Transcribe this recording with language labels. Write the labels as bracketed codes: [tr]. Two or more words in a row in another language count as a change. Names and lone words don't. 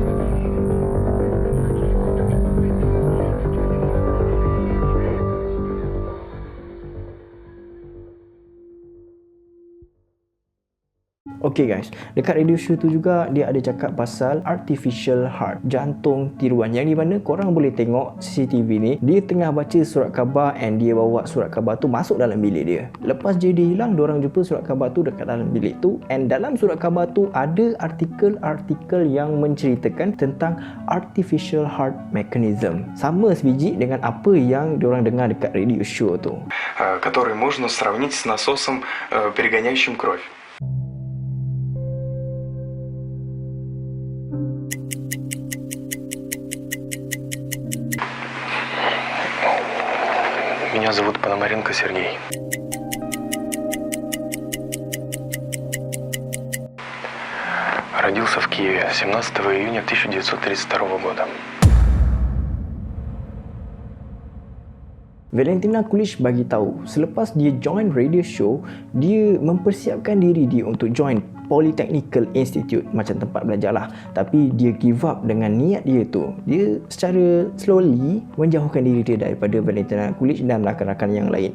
[en] Okay guys, [ms] dekat [en] radio show [ms] tu juga dia ada cakap pasal [en] artificial heart, [ms] jantung tiruan, yang di mana korang boleh tengok CCTV ni dia tengah baca surat khabar and dia bawa surat khabar tu masuk dalam bilik dia. Lepas je dia hilang, diorang jumpa surat khabar tu dekat dalam bilik tu, and dalam surat khabar tu ada artikel-artikel yang menceritakan tentang [en] artificial heart mechanism. [ms] Sama sebiji dengan apa yang diorang dengar dekat [en] radio show [ms] tu. [ru] Который можно сравнить с насосом, перегоняющим кровь. Меня зовут Пономаренко Сергей. Родился в Киеве 17 июня 1932 года. [ms] Valentina Kulish bagi tahu selepas dia [en] join radio show, [ms] dia mempersiapkan diri dia untuk join Polytechnical Institute, macam tempat belajar lah. Tapi dia [en] give up [ms] dengan niat dia tu. Dia secara slowly menjauhkan diri dia daripada Valentina Kulish dan rakan-rakan yang lain.